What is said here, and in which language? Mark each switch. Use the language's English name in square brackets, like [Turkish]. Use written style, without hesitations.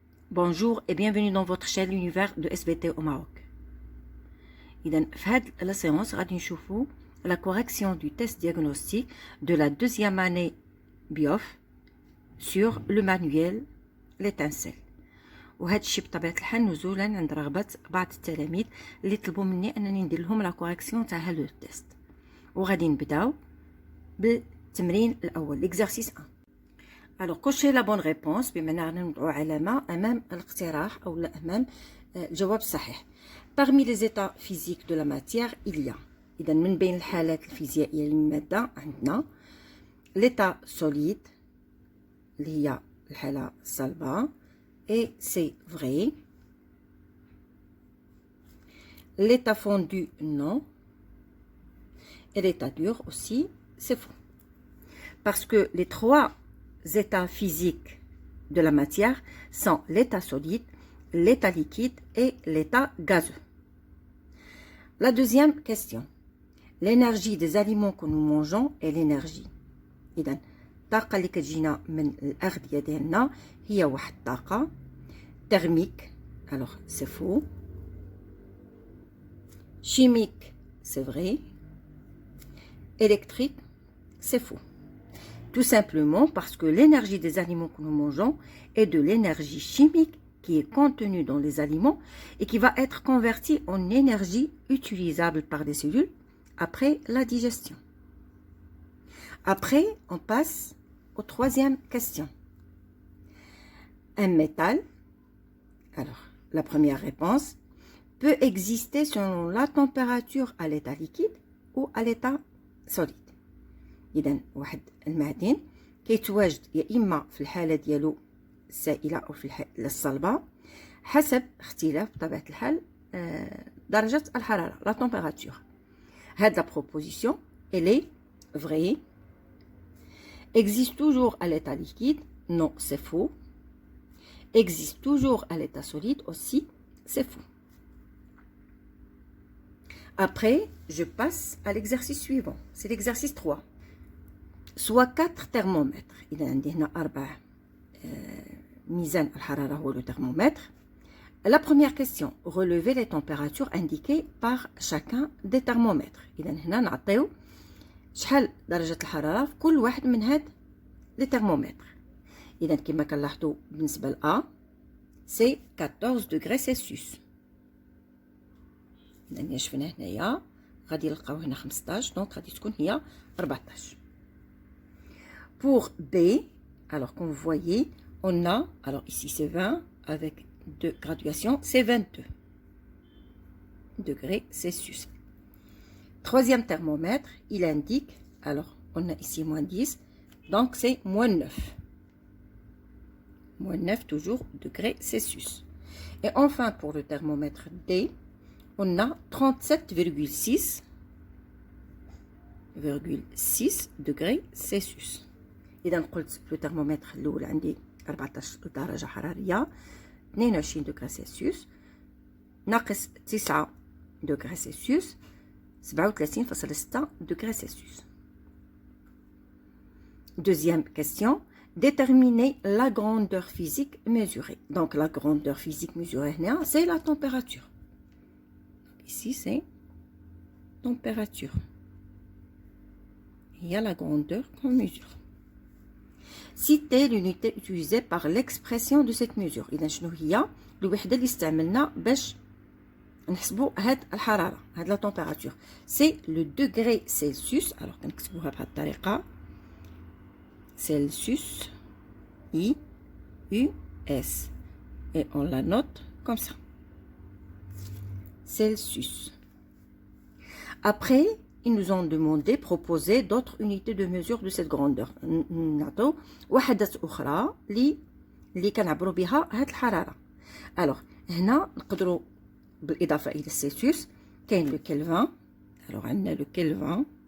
[French] Bonjour et bienvenue dans votre chaîne l'univers de SBT au Maroc. Dans cette séance, nous allons la correction du test diagnostic de la deuxième année BIOF sur le manuel l'étincelle. [Arabic] وهذا الشيء بطبيعة الحال نزولا عند رغبة بعض التلاميذ اللي طلبوا مني أنني ندير لهم لا كوريكسيون تاع هذا التيست. وغادي نبداو بالتمرين الأول [French] l'exercice 1. Alors, cochez la bonne réponse [Arabic] بمعنى نوضعوا علامة أمام الاقتراح أو لا أمام الجواب الصحيح. [French] Parmi les états physiques de la matière, il y a [Arabic] إذا من بين الحالات الفيزيائية للمادة عندنا [French] l'état solide [Arabic] اللي هي الحالة الصلبة [French] et c'est vrai. L'état fondu, non. Et l'état dur aussi, c'est faux. Parce que les trois états physiques de la matière sont l'état solide, l'état liquide et l'état gazeux. La deuxième question. L'énergie des aliments que nous mangeons est l'énergie. [Arabic] إذن الطاقة اللي كتجينا من الأغذية ديالنا هي واحد الطاقة thermique, [French] alors c'est faux. Chimique, c'est vrai. Électrique, c'est faux. Tout simplement parce que l'énergie des aliments que nous mangeons est de l'énergie chimique qui est contenue dans les aliments et qui va être convertie en énergie utilisable par les cellules après la digestion. Après, on passe aux troisième question. Un métal, alors la première réponse, peut exister selon la température à l'état liquide ou à l'état solide. [Arabic] إذا واحد المعدن كيتواجد يا إما في الحالة ديالو السائلة أو في الحالة الصلبة حسب اختلاف بطبيعة الحال درجة الحرارة la température. [French] هاد la proposition elle est vraie. Existe toujours à l'état liquide, non c'est faux. Existe toujours à l'état solide aussi, c'est faux. Après, je passe à l'exercice suivant. C'est l'exercice 3. Soit 4 thermomètres. Il y a 4 [Arabic] ميزان الحرارة هو [French] le thermomètre. La première question. Relevez les températures indiquées par chacun des thermomètres. [Arabic] إذا هنا نعطيو شحال درجة الحرارة في كل واحد من هاد لي thermomètres. إذا كما كنلاحظوا بالنسبة ل A سي 14 دوغري سلسيوس. إذا اللي شفنا هنايا غادي نلقاو هنا 15 دونك غادي تكون هي 14. [French] Pour B, alors comme vous voyez, on a, alors ici c'est 20 avec 2 graduations, c'est 22 degrés Celsius. Troisième thermomètre, il indique, alors on a ici moins 10, donc c'est moins 9. Moins 9 toujours degrés Celsius. Et enfin pour le thermomètre D, on a 37,6 degrés Celsius. [Arabic] إذا قلت لو ترمومتر الأول عندي 14 درجة حرارية 22 دوغري سلسيوس ناقص 9 دوغري سلسيوس [French] 37,6 degrés Celsius. Deuxième question. Déterminer la grandeur physique mesurée. Donc la grandeur physique mesurée, c'est la température. Ici, c'est température. Il y a la grandeur qu'on mesure. Citez l'unité utilisée par l'expression de cette mesure. [Arabic] إذا شنو هي الوحدة اللي استعملنا باش نحسبوا هاد الحرارة هاد لا température. [French] C'est le degré Celsius. [Arabic] Alors كنكتبوها بهاد الطريقة. [French] Celsius I U S et on la note comme ça. Celsius. Après, ils nous ont demandé, proposé d'autres unités de mesure de cette grandeur. [Arabic] نعطيو وحدات أخرى اللي كنعبروا بها هاد الحرارة. Alors هنا نقدروا بالإضافة إلى السلسيوس كاين لو كلفان. Alors عندنا لو كلفان.